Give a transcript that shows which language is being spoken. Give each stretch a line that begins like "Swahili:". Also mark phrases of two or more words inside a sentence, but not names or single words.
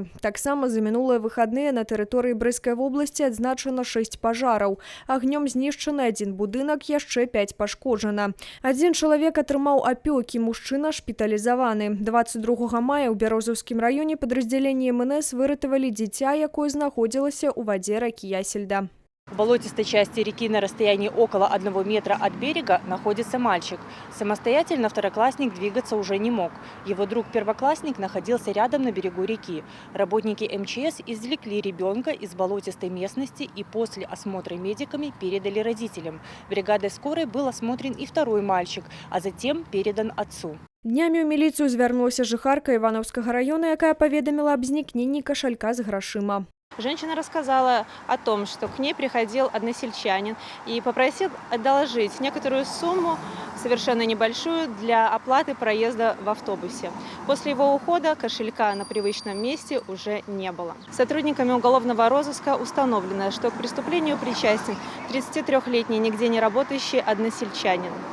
Belarusian: Таксама за мінулыя выхадныя на тэрыторыі Брэскай вобласці адзначана 6 пажараў. Агнём знішчаны 1 будынак, яшчэ 5 пашкоджана. Адзін чалавек атрымаў апёкі, мужчына шпіталізаваны. 22 мая ў Бярозаўскім раёне падраздзяленні МНС выратавалі дзіця, якое знаходзілася ў вадзе ракі Ясельда.
Russian: В болотистой части реки на расстоянии около 1 метра от берега находится мальчик. Самостоятельно второклассник двигаться уже не мог. Его друг-первоклассник находился рядом на берегу реки. Работники МЧС извлекли ребенка из болотистой местности и после осмотра медиками передали родителям. Бригадой скорой был осмотрен и второй мальчик, а затем передан отцу.
Belarusian: Днямі ў міліцыю звярнулася жыхарка Івановскага района, якая паведаміла аб знікненні кашалька з грашыма.
Russian: Женщина рассказала о том, что к ней приходил односельчанин и попросил одолжить некоторую сумму, совершенно небольшую, для оплаты проезда в автобусе. После его ухода кошелька на привычном месте уже не было. Сотрудниками уголовного розыска установлено, что к преступлению причастен 33-летний нигде не работающий односельчанин.